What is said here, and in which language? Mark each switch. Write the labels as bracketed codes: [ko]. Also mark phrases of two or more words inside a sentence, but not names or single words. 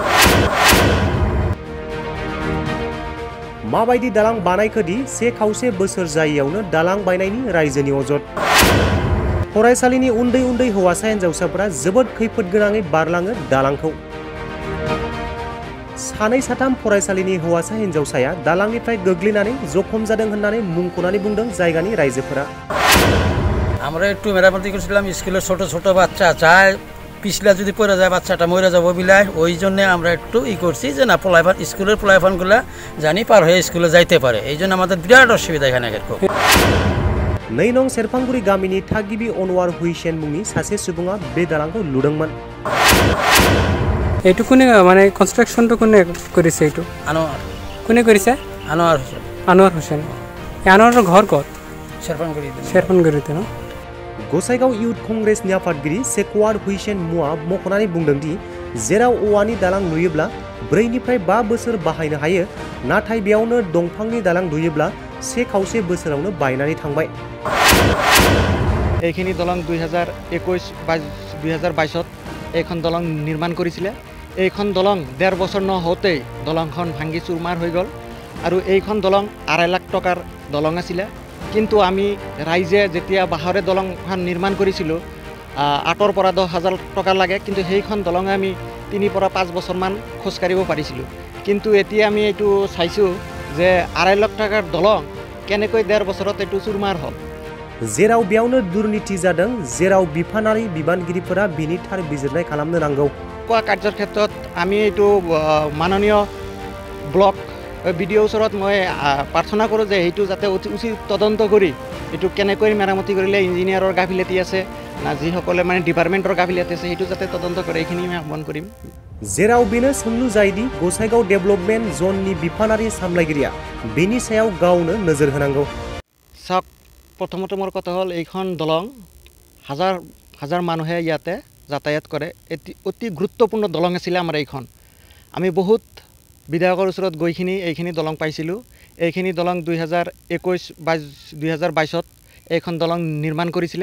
[brx] माबायदि दालां बानायखोदि से खावसे बोसोर जायैयावनो दालां बायनायनि रायजोनि अजद। फरायसालिनि उन्दै उन्दै हौवासा हिन्जावसाफोरा जोबोद खैफोद गोनाङै बारलाङो दालांखौ। सानै साथाम फरायसालिनि हौवासा हिन्जावसाया दालांनिफ्राय गोग्लैनानै जखम जादों होननानै मुंख'नानै बुंदों जायगानि रायजोफोरा। [bn] আমরা একটু মেরামতি করছিলাম, স্কুলের ছোট ছোট বাচ্চা চায় পিছলা যদি পড়ে যায় বাচ্চাটা মরে যাবো বিলায়, ওই জন্য আমরা একটু করছি যে না পোলাইফান স্কুলের পোলাইফানগুলো জানি পার হয়ে স্কুলে যাইতে পারে, এই জন্য আমাদের বিরাট অসুবিধা এখানে। [brx] 2 नं सेरफांगुरि गामिनि थागिबि अनवार हुइसेन मुंनि सासे सुबुङा बे दालांखौ लुदोंमोन। [as] এইটো কোনে মানে কনস্ট্রাকশনটো কোনে কৰিছে? এইটো আনোয়ার। কোনে কৰিছে? আনোয়ার হোসেন। আনোয়ার হোসেন। আনোয়াৰৰ ঘৰ ক'ত? सेरफांगुरिতে। न [brx] गसाइगाव इउथ कंग्रेसनि आफादगिरि सेकवार हुइसेन मुआ मख'नानै बुंदों दि जेराव औवानि दालां लुयोब्ला 4 निफ्राय 5 बोसोर बाहायनो हायो, नाथाय बेयावनो दंफांनि दालां लुयोब्ला से खावसे बोसोरावनो बायनानै थांबाय। [as] এইখিনি দলং 2021-2022 এইখন দলং নিৰ্মাণ কৰিছিলে। এইখন দলং 1.5 বছৰ নহওঁতেই দলংখন ভাঙি চুৰমাৰ হৈ গ'ল আৰু এইখন দলং 2.5 লাখ টকাৰ দলং আছিলে। কিন্তু আমি ৰাইজে যেতিয়া বাঁহৰে দলংখন নিৰ্মাণ কৰিছিলোঁ, 8ৰ পৰা 10,000 টকা লাগে, কিন্তু সেইখন দলঙে আমি 3 পৰা 5 বছৰমান খোজকাঢ়িব পাৰিছিলোঁ। কিন্তু এতিয়া আমি এইটো চাইছোঁ যে 2.5 লাখ টকাৰ দলং কেনেকৈ 1.5 বছৰত এইটো চুৰমাৰ হ'ল। [brx] जेराव बेयावनो दुर्नीति जादों, जेराव बिफानारि बिबानगिरिफोरा बिनि थार बिजिरनाय खालामनो नांगौ। [as] কাৰ্যৰ ক্ষেত্ৰত আমি এইটো মাননীয় ব্লক বিডিঅ ওচৰত মই প্ৰাৰ্থনা কৰোঁ যে এইটো যাতে উচিত তদন্ত কৰি এইটো কেনেকৈ মেৰামতি কৰিলে ইঞ্জিনিয়াৰৰ গাফিলতি আছে না যিসকলে মানে ডিপাৰ্টমেণ্টৰ গাফিলতি আছে সেইটো যাতে তদন্ত কৰে, এইখিনি আমি আহ্বান কৰিম। [brx] जेराव बेनो सोंलु जायोदि गसाइगाव डेभेलपमेन्ट जननि बिफानारि सामलायगिरिया बेनि सायाव गावनो नोजोर होनांगौ। [as] চাওক, প্ৰথমতে মোৰ কথা হ'ল এইখন দলং হাজাৰ হাজাৰ মানুহে ইয়াতে যাতায়াত কৰে, অতি গুৰুত্বপূৰ্ণ দলং আছিলে আমাৰ এইখন। আমি বহুত বিধায়কৰ ওচৰত গৈখিনি এইখিনি দলং পাইছিলোঁ। এইখিনি দলং 2021-2022 এইখন দলং নিৰ্মাণ কৰিছিলে।